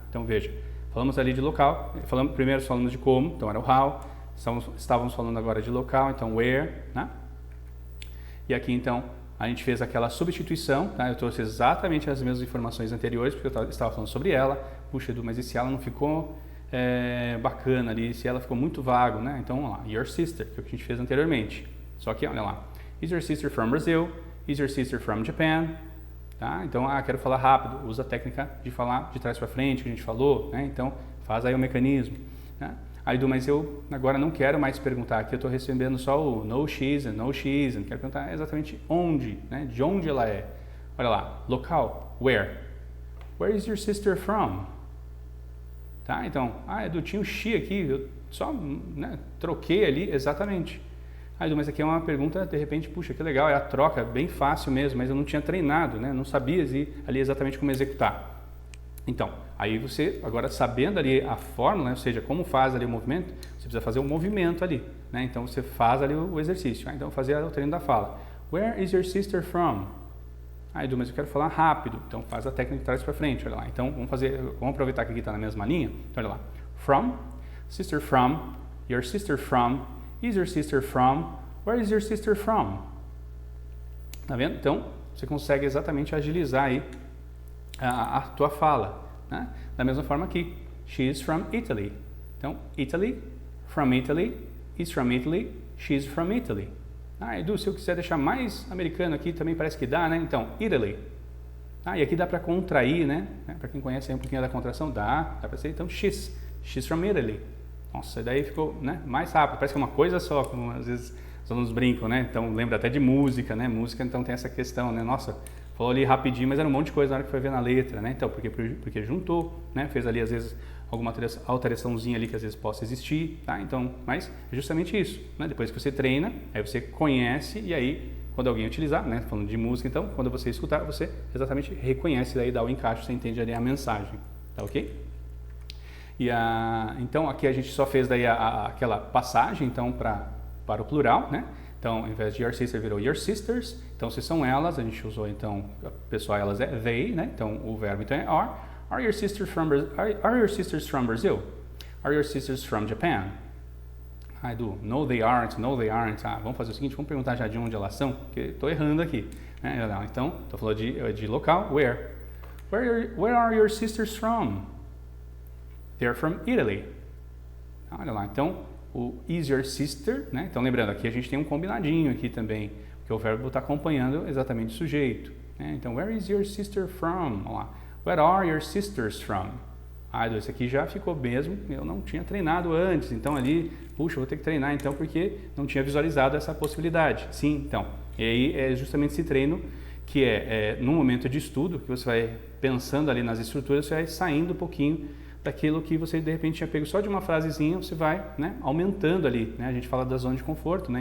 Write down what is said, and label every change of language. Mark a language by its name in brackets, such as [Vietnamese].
[Portuguese] Então, veja, falamos ali de local, primeiro falamos de como, então era o how, estávamos falando agora de local, então where, né? E aqui, então, a gente fez aquela substituição, tá? Eu trouxe exatamente as mesmas informações anteriores, porque eu estava falando sobre ela. Puxa, Edu, mas e se ela não ficou bacana ali, se ela ficou muito vago, né? Então, vamos lá, [English] your sister, [Portuguese] que é o que a gente fez anteriormente. Só que, olha lá, [English] is your sister from Brazil? Is your sister from Japan? [Portuguese] Tá? Então, quero falar rápido, usa a técnica de falar de trás para frente, que a gente falou, né? Então, faz aí o mecanismo, né? Aí, Edu, mas eu agora não quero mais perguntar, aqui eu estou recebendo só o [English] no she isn't, [Portuguese] quero perguntar exatamente onde, né? De onde ela é. Olha lá, local, [English] where is your sister from? [Portuguese] Tá? Então, Edu, tinha o she aqui, eu só, né, troquei ali, exatamente. Edu, mas aqui é uma pergunta, de repente, puxa, que legal, é a troca, bem fácil mesmo, mas eu não tinha treinado, né? Não sabia ali exatamente como executar. Então, aí você, agora sabendo ali a fórmula, né, ou seja, como faz ali o movimento, você precisa fazer um movimento ali, né? Então, você faz ali o exercício. Então, fazer o treino da fala. [English] Where is your sister from? [Portuguese] Edu, mas eu quero falar rápido. Então, faz a técnica de trás para frente, olha lá. Então, vamos aproveitar que aqui está na mesma linha. Então, olha lá. [English] From, sister from, your sister from, is your sister from, where is your sister from? [Portuguese] Tá vendo? Então, você consegue exatamente agilizar aí a tua fala, né? Da mesma forma aqui, [English] she is from Italy. Então, Italy, from Italy, is from Italy, she is from Italy. [Portuguese] Edu, se eu quiser deixar mais americano aqui, também parece que dá, né? Então, Italy. E aqui dá para contrair, né? Para quem conhece aí um pouquinho da contração, dá para ser, então, [English] she's from Italy. [Portuguese] Nossa, daí ficou, né, mais rápido, parece que é uma coisa só, como às vezes os alunos brincam, né? Então, lembra até de música, né? Música, então, tem essa questão, né? Nossa, falou ali rapidinho, mas era um monte de coisa na hora que foi ver na letra, né? Então, porque juntou, né? Fez ali, às vezes, alguma alteraçãozinha ali que às vezes possa existir, tá? Então, mas é justamente isso, né? Depois que você treina, aí você conhece e aí, quando alguém utilizar, né? Falando de música, então, quando você escutar, você exatamente reconhece, daí dá o encaixe, você entende ali a mensagem, tá ok? Então, aqui a gente só fez daí aquela passagem, então, para o plural, né? Então, ao invés de [English] your sister, [Portuguese] virou [English] your sisters. [Portuguese] Então, se são elas, a gente usou, então, a pessoa elas é they, né? Então, o verbo, então, é are. [English] Are your sisters from Brazil? Are your sisters from Japan? Edu, no they aren't. [Portuguese] Vamos fazer o seguinte, vamos perguntar já de onde elas são, porque estou errando aqui, né? Então, estou falando de local, where? [English] Where are your sisters from? They're from Italy. [Portuguese] Olha lá, então, o [English] is your sister, né? [Portuguese] Então, lembrando, aqui a gente tem um combinadinho aqui também, que o verbo está acompanhando exatamente o sujeito, né? [English] Então, where is your sister from? [Portuguese] Olha lá. [English] Where are your sisters from? [Portuguese] Edu, esse aqui já ficou mesmo, eu não tinha treinado antes, então ali, puxa, vou ter que treinar então, porque não tinha visualizado essa possibilidade. Sim, então, e aí é justamente esse treino que no momento de estudo, que você vai pensando ali nas estruturas, você vai saindo um pouquinho daquilo que você de repente tinha pego só de uma frasezinha, você vai, né, aumentando ali, né? A gente fala da zona de conforto, né?